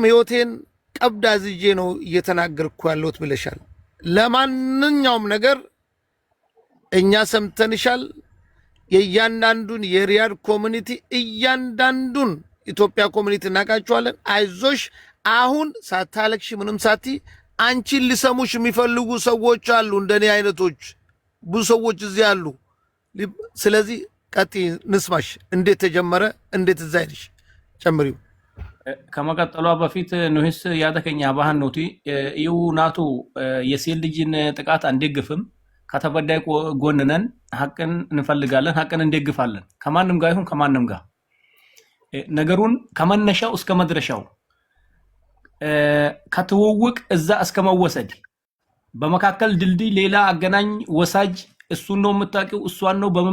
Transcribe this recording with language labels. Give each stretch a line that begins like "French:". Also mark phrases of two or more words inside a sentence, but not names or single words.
Amharic: ህይወቴን ቀብድ አዝዤ ነው እየተናገርኩ ያለሁት ብለሻል። ለማንኛውም ነገር እኛ ሰምተንሻል። የእያንዳንዱን የሪያድ ኮሚኒቲ እያንዳንዱን ኢትዮጵያ ኮሚኒቲ እናውቃቸዋለን። አይዞሽ፣ አሁን ሳታለቅሽ ምንም ሳቲ አንቺን ሊሰሙሽ የሚፈልጉ ሰዎች አሉ፣ እንደኔ አይነቶች ብዙ ሰዎች እዚህ አሉ። ስለዚህ ቀጥይ፣ ንስማሽ። እንዴት ተጀመረ? እንዴት እዛ ሄድሽ? ጨምሪው። ከመቀጠሏ በፊት ኑሂስ ያደከኛ ባህን ኖቲ እዩ ናቱ የሴት ልጅን ጥቃት አንደግፍም። ከተበዳይ ጎን ነን። ሐቅን እንፈልጋለን፣ ሐቅን እንደግፋለን። ከማንም ጋር ይሁን ከማንም ጋር ነገሩን ከመነሻው እስከ መድረሻው ከትውውቅ እዛ እስከ መወሰድ በመካከል ድልድይ ሌላ አገናኝ ወሳጅ እሱን ነው የምታውቂው፣ እሷን ነው በምን